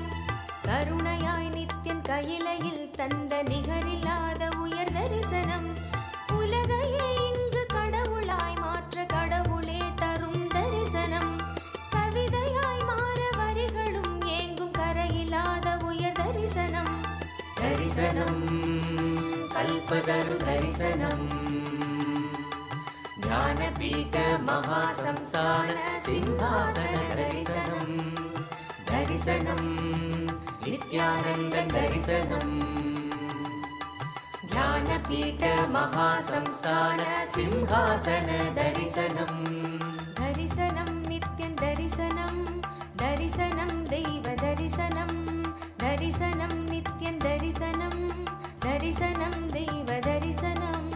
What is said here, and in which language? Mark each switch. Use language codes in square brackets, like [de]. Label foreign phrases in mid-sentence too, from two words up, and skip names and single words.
[ta] கருணையாய் நித்யன் கையிலையில் தந்த நிகரில்லாத உயர் தரிசனம் உலகையே இங்கு கடவுளாய் மாற்ற கடவுளே தரும் தரிசனம் கவிதையாய் மாற வரிகளும் ஏங்கும் கரையில்லாத உயர் தரிசனம் தரிசனம் கல்பதரு தரிசனம் [sa] ध्यानपीठ महासंस्थान सिंहासन दर्शनम् दर्शनम् नित्यानन्द दर्शनम् ध्यानपीठ महासंस्थान सिंहासन दर्शनम् दर्शनं नित्यं दर्शनं दर्शनं दैव दर्शनं दर्शनं नित्यं दर्शनं दर्शनं दैव दर्शनम्